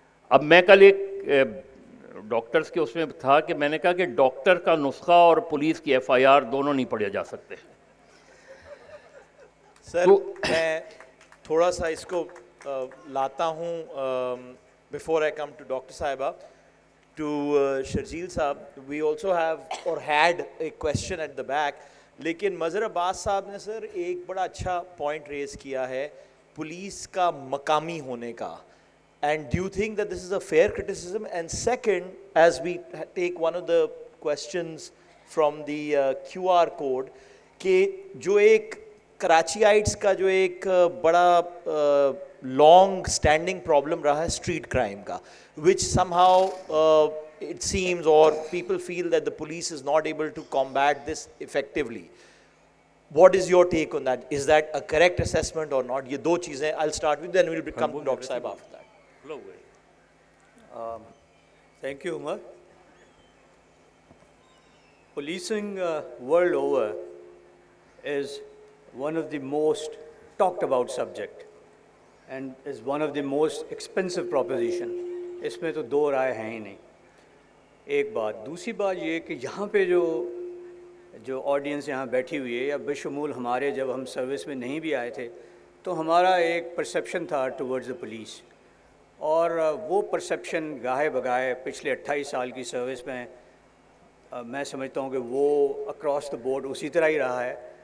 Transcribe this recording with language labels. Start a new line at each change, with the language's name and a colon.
Urdu: اب میں کل ایک ڈاکٹرز کے اس میں تھا کہ میں نے کہا کہ ڈاکٹر کا نسخہ اور پولیس کی ایف آئی آر دونوں نہیں پڑھے جا سکتے. سر میں تھوڑا سا اس کو لاتا ہوں
English: before I come to Dr. Sahiba, to Sharjeel Saab. We also have or had a question at the back.
Urdu: لیکن مظہر عباس صاحب نے سر ایک بڑا اچھا پوائنٹ ریز کیا ہے پولیس کا مقامی ہونے کا.
English: And do you think that this is a fair criticism? And second, as we take one of the questions from the QR code,
Urdu: کہ جو ایک کراچیائٹس کا جو ایک بڑا لانگ اسٹینڈنگ پرابلم رہا ہے اسٹریٹ کرائم کا,
English: which somehow it seems or people feel that the police is not able to combat this effectively. What is your take on that? Is that a correct assessment or not?
Urdu: یہ دو چیزیں
English: I'll start with, then we'll come to Dr. Sahiba after that. Thank you, Umar. Policing world over is one of the most talked about subject and is one of the most expensive proposition.
Urdu: اس میں تو دو رائے ہیں ہی نہیں. ایک بات. دوسری بات یہ کہ یہاں پہ جو آڈینس یہاں بیٹھی ہوئی ہے یا بشمول ہمارے جب ہم سروس میں نہیں بھی آئے تھے تو ہمارا ایک پرسیپشن تھا
English: towards the police,
Urdu: اور وہ پرسیپشن گاہے بگاہے پچھلے 28 سال کی سروس میں میں سمجھتا ہوں کہ وہ
English: across the board
Urdu: اسی طرح ہی رہا ہے.